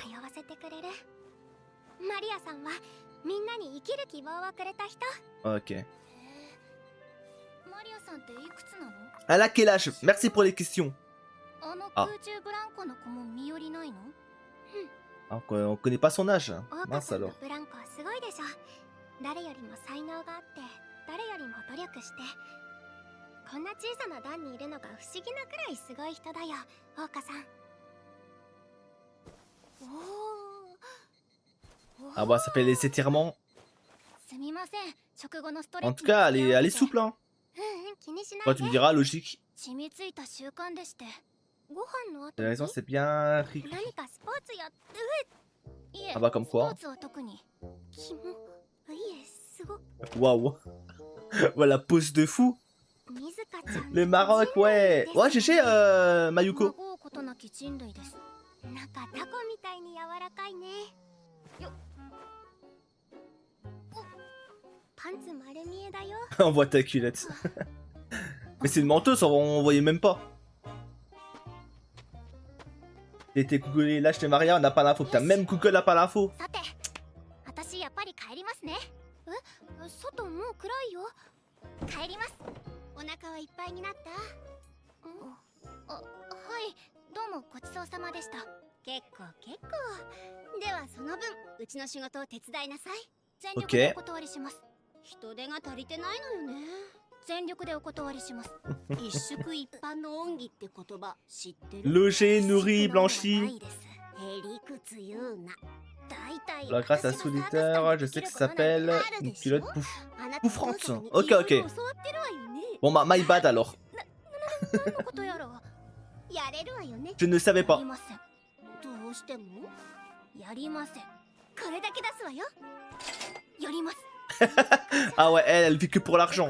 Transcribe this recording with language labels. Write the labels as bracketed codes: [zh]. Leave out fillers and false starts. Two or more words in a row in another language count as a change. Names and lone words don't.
[ja] 通わせてくれる。マリアさんはみんなに生きる希望をくれた人。 Ok. マリアさんっていくつなの？ [fr] Elle a quel âge? Merci pour les questions. [ja] あの空中ブランコの子も身寄りないの？ [fr] Ah, on connaît pas son âge. [ja] オーカ [fr] Mince [ja] さんの [fr] alors. [ja] ブランコはすごいでしょ。誰よりも才能があって誰よりも努力してこんな小さな段にいるのが不思議なくらいすごい人だよ、オーカさん。 [fr] Ah bah ça fait les étirements. [ja] すみません、食後のストレッ [fr] En [ja] チ [fr] tout cas, elle est [ja] に [fr] souple hein. [ja] 気にしない [fr] Bah [ja] で。 [fr] tu me diras, logique. [ja] 染みついた習慣でして。ご飯の後 [fr] T'as [ja] に [fr] raison, c'est bien riche. [ja] 何かスポーツやっていえ、 [fr] Ah bah comme [ja] スポ [fr] quoi. [ja] ーツは特に。キモ。いえ、すご。 [fr] Waouh. Voilà, pose de fou. [ja] 水香ちゃん。 [fr] Le Maroc, ouais. Ouais, GG, Mayuko. [ja] 孫うことなき人類です。なんかタコみたいに柔らかいね。よっ。お、パンツ丸見えだよ。 [fr] On voit ta culotte. Mais c'est une menteuse, on voyait même pas. J'ai été googlé l'âge de Maria, on n'a pas l'info. Putain, même Google n'a pas l'info. [ja] さて、私やっぱり帰りますね。外もう暗いよ。帰ります。お腹はいっぱいになった？はい、どうもごちそうさまでした。結構結構。ではその分、うちの仕事を手伝いなさい。全力でお断りします。人手が足りてないのよね。全力でお断りします。一宿一般の恩義って言葉知ってる？ [fr] Logé, nourri, blanchi. [ja] へりくつ言うな。 [fr] La grâce à Solitaire, je sais que ça s'appelle une culotte bouffrante. Ok, ok. Bon bah, [en] my bad [fr] alors. Je ne savais pas. Ah ouais, elle vit que pour l'argent.